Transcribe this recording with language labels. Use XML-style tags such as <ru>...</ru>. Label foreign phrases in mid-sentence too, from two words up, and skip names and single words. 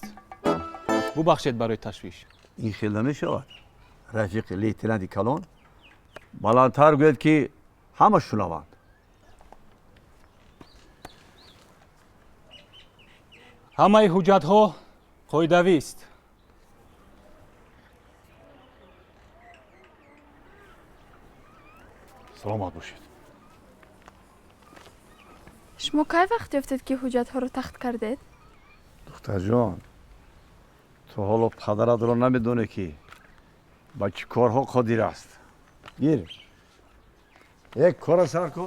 <tg>бубахшед барои ташвиш.</tg> <fa>این خیلی نمیشود. رفیق لیتنانت کلان بلندتر گوید که همه شنوند.</fa> <tg>ҳамаи ҳуҷҷатҳо қоидавист.</tg> <fa>سلامت باشید.</fa> <tg>шумо кай вақт ёфтед ки ҳуҷҷатҳоро тахт кардед?</tg> <fa>دختر جان تو حالا پدرت رو نمیدونه که با چی کارها قادر است. گیر یک کار سر کن.</fa>